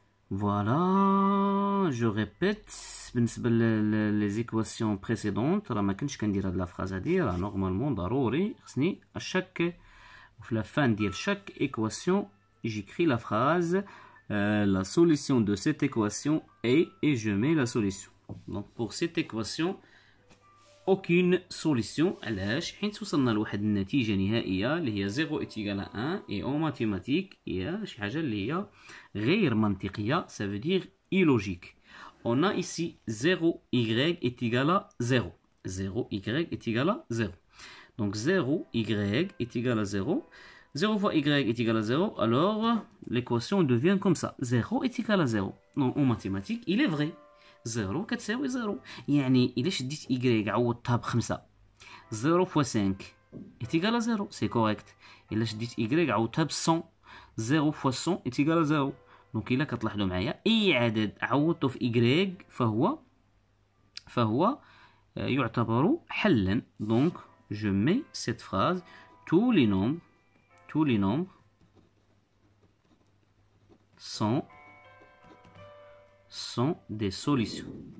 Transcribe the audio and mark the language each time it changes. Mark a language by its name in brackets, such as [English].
[French] Voilà, je répète, les équations précédentes, [Arabic] راه ما كنتش كندير هاد لا phrase هادي، راه نورمالمون ضروري خصني [French] à chaque la fin de chaque équation, j'écris la phrase la solution de cette équation est, et je mets la solution. Donc pour cette équation, aucune solution. [Arabic] علاش؟ حيت وصلنا لواحد النتيجة نهائية اللي هي [French] 0 est égal à 1 et en mathématiques [Arabic] هي شي حاجة اللي هي غير منطقية, [French] ça veut dire illogique. On a ici 0y est égal à 0. 0y est égal à 0. Donc 0y est égal à 0. 0 fois y est égal à 0, alors l'équation devient comme ça. 0 est égal à 0. Donc en mathématiques, il est vrai. [Arabic] 0 كتساوي 0. يعني إلا شديت y عوضتها ب5. [French] 0 fois 5 est égal à 0. C'est correct. [Arabic] إلا شديت y عوضتها ب100. [French] 0 fois 100 est égal à 0. [Arabic] Donc إلا كتلاحظوا معايا أي عدد عوضته في y فهو يعتبر حلا. [French] Donc je mets cette phrase. Tous les nombres sont des solutions.